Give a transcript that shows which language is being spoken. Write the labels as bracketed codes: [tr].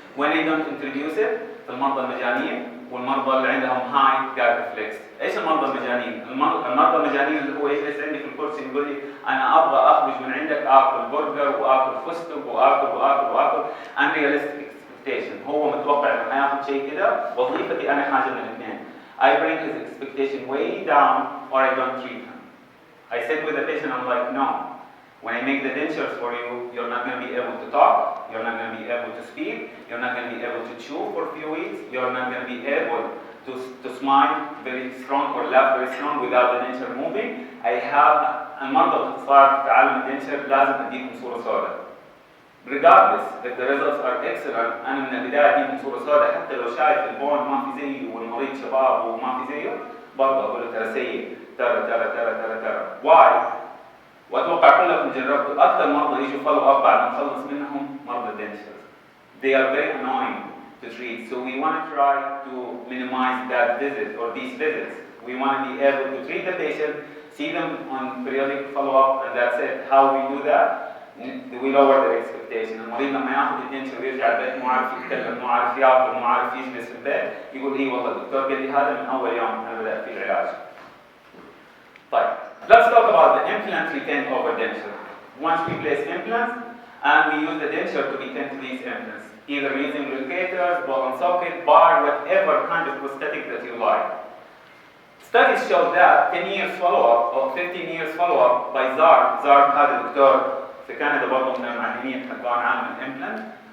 [en] When I don't introduce it, [ar] في المرضى المجانين والمرضى اللي عندهم [en] high gag reflex. [ar] ايش المرضى المجانين؟ المرضى المجانين اللي هو يجلس عندي في الكرسي يقول لي انا ابغى اخرج من عندك اكل برجر واكل فستق واكل [en] unrealistic expectation. [ar] هو متوقع انه هياخذ شيء كده، وظيفتي انا حاجه من الاثنين. [en] I bring his expectation way down or I don't treat him. I sit with the patient, I'm like, no. When I make the dentures for you, you're not going to be able to talk, you're not going to be able to speak, you're not going to be able to chew for a few weeks, you're not going to be able to smile very strong or laugh very strong without the denture moving. I have [ar] المرضى باختصار في عالم الدنشر لازم اديكم صورة سوداء. [en] Regardless if the results are excellent, [ar] أنا من البداية اديكم صورة سوداء حتى لو شايف البون ما في زيه والمريض شباب وما في زيه برضه أقول له ترى سيء ترى. Why؟ وأتوقع كلكم جربتوا أكثر مرضى يجوا follow up بعد ما نخلص منهم مرضى dentures. [en] They are very annoying to treat, so we want to try to minimize that visit or these visits. We want to be able to treat the patient, see them on periodic follow-up, and that's it. How we do that? We lower their expectation. [ar] المريض لما ياخذ الدنشر ويرجع البيت مو عارف يتكلم، مو عارف ياكل، مو عارف يجلس في البيت، يقول إيه والله الدكتور قال لي هذا من أول يوم أنا بدأت في العلاج. طيب. [en] Let's talk about the implant retained over denture. Once we place implants, and we use the denture to retain to these implants, either using locators, ball and socket, bar, whatever kind of prosthetic that you like. Studies show that 10 years follow-up or 15 years follow-up by Zar [ar] هذا الدكتور في كندا برضه من المعلمين حقون عالم الإمبلانت.